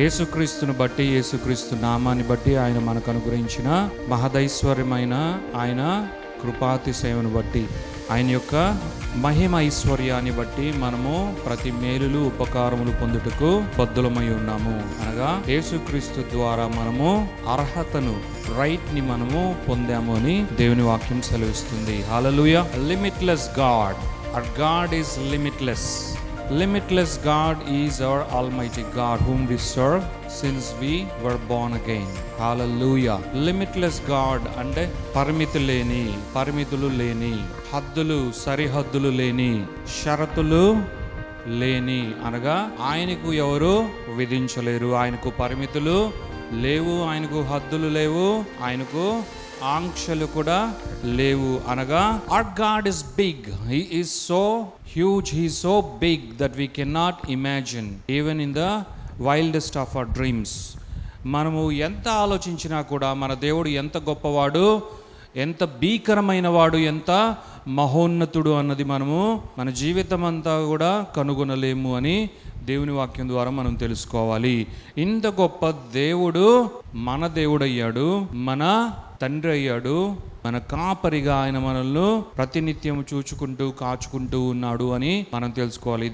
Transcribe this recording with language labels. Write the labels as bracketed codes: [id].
[te] యేసుక్రీస్తును బట్టి, యేసుక్రీస్తు నామాన్ని బట్టి, ఆయన మనకు అనుగ్రహించిన మహదైశ్వర్యమైన ఆయన కృపాతిశయమును బట్టి, ఆయన యొక్క మహిమ ఐశ్వర్యాన్ని బట్టి మనము ప్రతి మేలులు ఉపకారములు పొందుటకు బద్ధులమై ఉన్నాము. అనగా యేసుక్రీస్తు ద్వారా మనము అర్హతను, రైట్ ని మనము పొందాము అని దేవుని వాక్యం సెలవిస్తుంది. [en] Hallelujah. Limitless God, our God is limitless. Limitless God is our Almighty God whom we serve since we were born again. Hallelujah. [te] Limitless God అంటే పరిమితులు లేని, హద్దులు సరిహద్దులు లేని, షరతులు లేని, అనగా ఆయనకు ఎవరు విధించలేరు. ఆయనకు పరిమితులు లేవు, ఆయనకు హద్దులు లేవు, ఆయనకు ఆంక్షలు కూడా లేవు. [en] అనగా our God is big. He is so huge. He is so big that we cannot imagine even in the wildest of our dreams. [te] మనము ఎంత ఆలోచించినా కూడా మన దేవుడు ఎంత గొప్పవాడు, ఎంత భీకరమైన వాడు, ఎంత మహోన్నతుడు అన్నది మనము మన జీవితం అంతా కూడా కనుగొనలేము అని దేవుని వాక్యం ద్వారా మనం తెలుసుకోవాలి. ఇంత గొప్ప దేవుడు మన దేవుడయ్యాడు, మన తండ్రి అయ్యాడు, మన కాపరిగా ఆయన మనల్ని ప్రతినిత్యం చూచుకుంటూ కాచుకుంటూ ఉన్నాడు అని మనం తెలుసుకోవాలి.